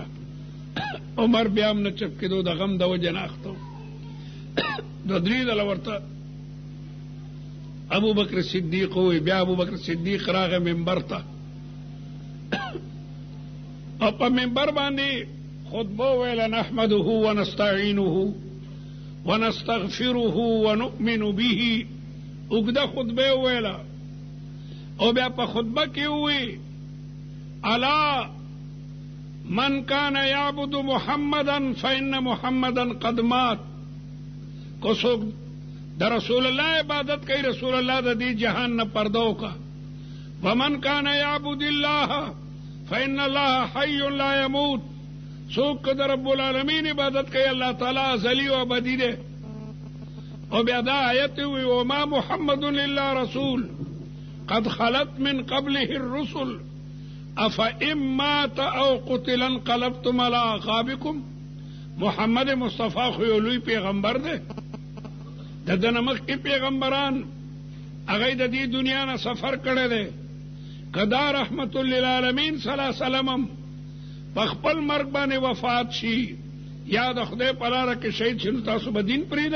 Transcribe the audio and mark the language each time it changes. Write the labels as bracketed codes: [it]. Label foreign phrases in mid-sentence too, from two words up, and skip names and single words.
[ps] عمر بیا هم نه چپ کېدو، د غم د وجې نه اخته و. دوه درې ځله ورته ابوبکر صدیق ووایي. بیا ابوبکر صدیق راغی منبر ته او په منبر باندې خطبه ویله: [ar] نحمده ونستعینه ونستغفره ونؤمن به. [ps] اوږده خطبه ویله او بیا په خطبه کې ووی: [ar] الا من کان یعبد محمدا فإن محمدا قد مات. [ps] کو څوک د رسول الله عبادت کوي، رسول الله د دې جهان نه پرده وکړه. [ar] ومن کان یعبد الله فإن الله حي لا يموت. [ps] څوک د رب العالمین عبادت کوي، الله تعالی ازلی او ابدی دی. او بیا دا آیت وی: [ar] وما محمد الا رسول قد خلت من قبله الرسل افئن مات او قتل انقلبتم على اعقابكم. [ps] محمد مصطفی خو یو لوی پیغمبر دی. د دنه مخکې پیغمبران هغه د دې دنیا نه سفر کړی دی. کدا رحمت للعالمین صلی الله علیه وسلم په خپل مرګ باندې وفات شي یا د خدای په لاره کې شهید شي، نو تاسو به دین پرېږدئ؟